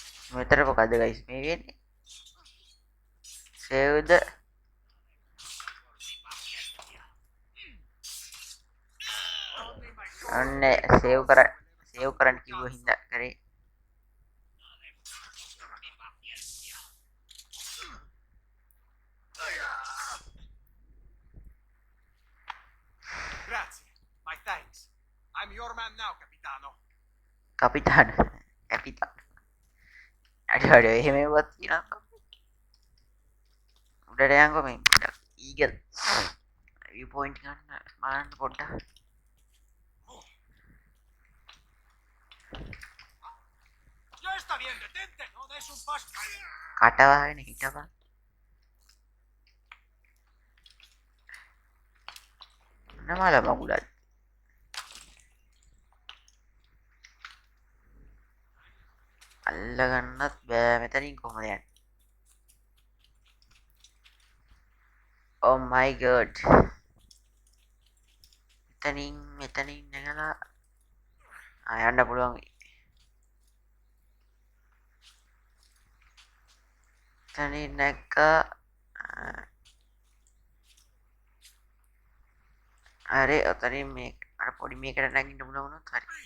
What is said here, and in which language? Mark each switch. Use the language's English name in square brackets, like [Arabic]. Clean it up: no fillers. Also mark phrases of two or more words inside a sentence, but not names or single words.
[Sinhala] මෙතන මොකද ගයිස් මේ වෙන්නේ? [English] save the [Sinhala] අන්න save කරන්න කිව්ව හින්දා කරේ. [English] Grazie. My thanks. I'm your man now, Capitano. [Sinhala] කපිතාන අඩ එහෙමවත් තියෙනවා. උඩට යන්කෝ මේ පොඩ්ඩක් [English] eagle view point [Sinhala] ගන්න බලන්න පොඩ්ඩක්. [Spanish] Ya está bien, detente. No des un paso. [Sinhala] කටවාගෙන හිටපන්. නමල මගුලත් අල්ලගන්නත් බෑ මෙතනින් කොහමද යන්නේ? [English] Oh my god. [Sinhala] මෙතනින් නැගලා යන්න පුළුවන්. මෙතනින් නැග්ග අර ඔතනින් මේ අර පොඩි මේකට නැගින්න පුළුවන් වුණොත් හරි.